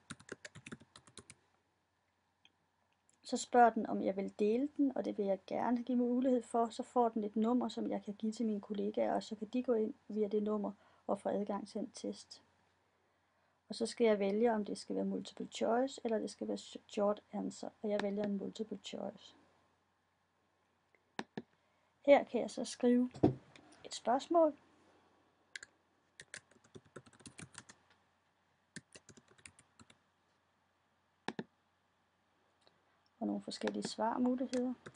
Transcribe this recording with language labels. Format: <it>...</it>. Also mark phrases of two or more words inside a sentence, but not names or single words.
<da>Så spørger den, om jeg vil dele den, og det vil jeg gerne give mulighed for. Så får den et nummer, som jeg kan give til mine kollegaer, og så kan de gå ind via det nummer og få adgang til en test. Og så skal jeg vælge, om det skal være</da> <en>multiple choice,</en> <da>eller det skal være</da> <en>short answer,</en> <da>og jeg vælger en</da> <en>multiple choice.</en> <da>Her kan jeg så skrive et spørgsmål. Og nogle forskellige svarmuligheder.</da>